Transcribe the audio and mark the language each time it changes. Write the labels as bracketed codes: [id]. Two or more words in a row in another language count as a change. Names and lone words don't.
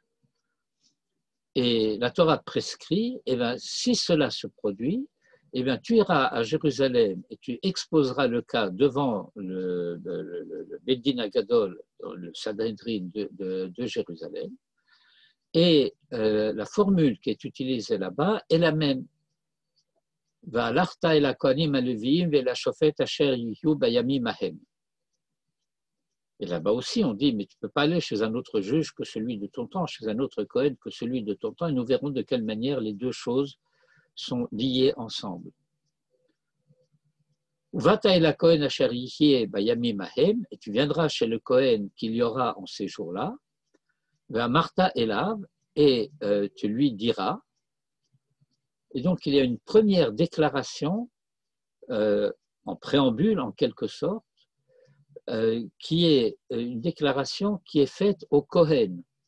[fr] Et la Torah prescrit, eh bien, si cela se produit, eh bien, tu iras à Jérusalem et tu exposeras le cas devant le [he] בית הדין הגדול, [fr] le Sanhedrin de Jérusalem. Et la formule qui est utilisée là-bas est la même. [he] ובאת אל הכהנים הלוים ואל השופט אשר יהיה בימים ההם. [fr] Et là-bas aussi, on dit, mais tu ne peux pas aller chez un autre juge que celui de ton temps, chez un autre Kohen que celui de ton temps, et nous verrons de quelle manière les deux choses sont liées ensemble. [he] ובאת אל הכהן אשר יהיה בימים ההם, [fr] et tu viendras chez le Kohen qu'il y aura en ces jours-là, [he] ואמרת אליו, [fr] et tu lui diras. Et donc, il y a une première déclaration en préambule, en quelque sorte, qui est une déclaration qui est faite au Kohen